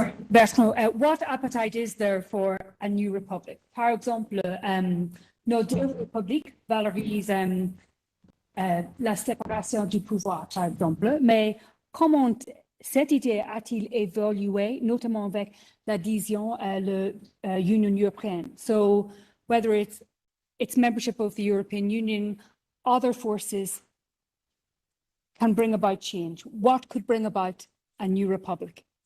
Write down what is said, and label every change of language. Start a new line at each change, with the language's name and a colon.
English: Bertrand, what appetite is there for a new republic?
French: Par exemple, nos deux républiques valorisent la séparation du pouvoir, par exemple, mais comment cette idée a-t-il évolué, notamment avec l'adhésion à l'Union européenne?
English: So whether it's membership of the European Union, other forces can bring about change. What could bring about a new republic?